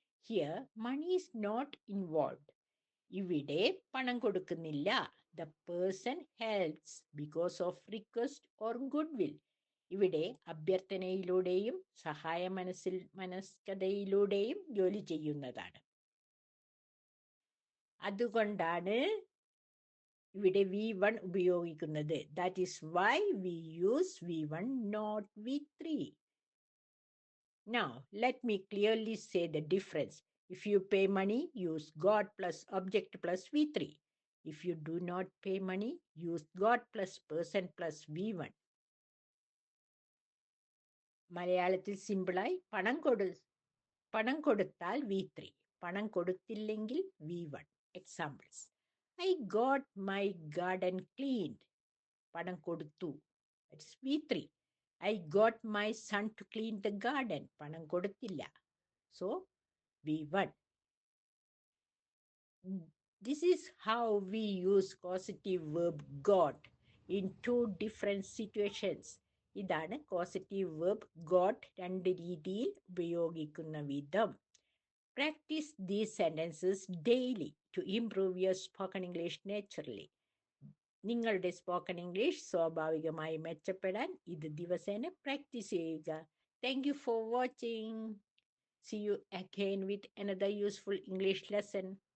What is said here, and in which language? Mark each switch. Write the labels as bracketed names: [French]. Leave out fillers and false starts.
[English] Here, money is not involved. [Malayalam] ഇവിടെ പണം കൊടുക്കുന്നില്ല. [English] The person helps because of request or goodwill. [Malayalam] ഇവിടെ അഭ്യർത്ഥനയിലൂടെയും സഹായ മനസ്കതയിലൂടെയും ജോലി ചെയ്യുന്നതാണ്. അതുകൊണ്ടാണ് ഇവിടെ V1 ഉപയോഗിക്കുന്നത്. [English] That is why we use V1, not V3. Now, let me clearly say the difference. If you pay money, use got plus object plus V3. If you do not pay money, use got plus person plus V1. [Malayalam] മലയാളത്തിൽ സിമ്പിളായി പണം കൊടുത്താൽ V3, പണം കൊടുത്തില്ലെങ്കിൽ V1. [English] Examples. I got my garden cleaned. [Malayalam] പണം കൊടുത്തു. [English] That's V3. I got my son to clean the garden. [Malayalam] പണം കൊടുത്തില്ല. [English] So, V1. This is how we use causative verb got in two different situations. [Malayalam] ഇതാണ് causative verb got രണ്ട് രീതിയിൽ ഉപയോഗിക്കുന്ന വിധം. [English] Practice these sentences daily to improve your spoken English naturally. [Malayalam] നിങ്ങളുടെ spoken English സ്വാഭാവികമായി മെച്ചപ്പെടാൻ ഇത് ദിവസേന പ്രാക്ടീസ് ചെയ്യുക. [English] Thank you for watching. See you again with another useful English lesson.